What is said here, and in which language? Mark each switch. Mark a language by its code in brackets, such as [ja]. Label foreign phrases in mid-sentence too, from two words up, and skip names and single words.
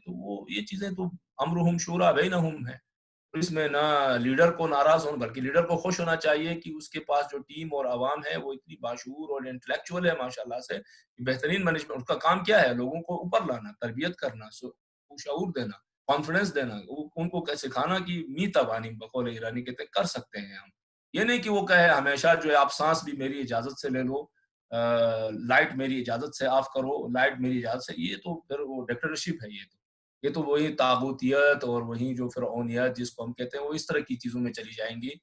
[ur] تو وہ یہ چیزیں تو [ar] امرہم شورا بینہم [ur] ہے. اس میں نہ لیڈر کو ناراض ہونا، بلکہ لیڈر کو خوش ہونا چاہیے کہ اس کے پاس جو ٹیم اور عوام ہے وہ اتنی باشعور اور انٹلیکچوئل ہے ماشاءاللہ سے. بہترین مینجمنٹ، اس کا کام کیا ہے؟ لوگوں کو اوپر لانا، تربیت کرنا، شعور دینا، کانفیڈنس دینا، ان کو سکھانا کہ می توانی، بقول ایرانی کہتے ہیں، کر سکتے ہیں ہم. یہ نہیں کہ وہ کہے ہمیشہ جو ہے آپ سانس بھی میری اجازت سے لے لو، لائٹ میری اجازت سے آف کرو، لائٹ میری اجازت سے. یہ تو پھر وہ ڈکٹیٹرشپ ہے. یہ تو وہی طاغوتیت اور وہی جو فرعونیت جس کو ہم کہتے ہیں، وہ اس طرح کی چیزوں میں چلی جائیں گی.